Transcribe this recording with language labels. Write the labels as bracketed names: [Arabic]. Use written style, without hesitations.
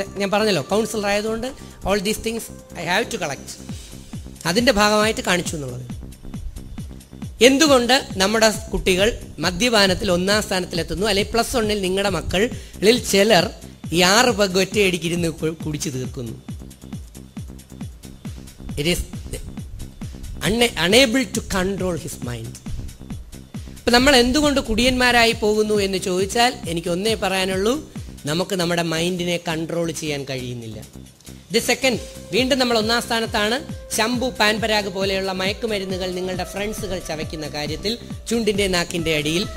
[Malayalam] ഞാൻ പറഞ്ഞല്ലോ, കൗൺസിലർ ആയതുകൊണ്ട് [English] All these things I have to collect. [Malayalam] അതിൻ്റെ ഭാഗമായിട്ട് കാണിച്ചു എന്നുള്ളത്. എന്തുകൊണ്ട് നമ്മുടെ കുട്ടികൾ മദ്യപാനത്തിൽ 1ാം സ്ഥാനത്തിലെത്തുന്നു? അല്ലെങ്കിൽ പ്ലസ് 1 നിങ്ങളുടെ മക്കളിൽ ചിലർ ഈ 6 പെഗ് ഒറ്റയടിക്കിരുന്ന് കുടിച്ചു തീർക്കുന്നു. [English] It is unable to control his mind. [Malayalam] ഇപ്പം നമ്മൾ എന്തുകൊണ്ട് കുടിയന്മാരായി പോകുന്നു എന്ന് ചോദിച്ചാൽ എനിക്ക് ഒന്നേ പറയാനുള്ളൂ, നമുക്ക് നമ്മുടെ മൈൻഡിനെ കൺട്രോൾ ചെയ്യാൻ കഴിയുന്നില്ല. ദി സെക്കൻഡ്, വീണ്ടും നമ്മൾ 1ാം സ്ഥാനത്താണ്. ശംഭു, പാൻപരാഗ് പോലെയുള്ള മയക്കുമരുന്നുകൾ നിങ്ങളുടെ ഫ്രണ്ട്സുകൾ ചവയ്ക്കുന്ന കാര്യത്തിൽ ചുണ്ടിൻ്റെ നാക്കിൻ്റെ അടിയിൽ.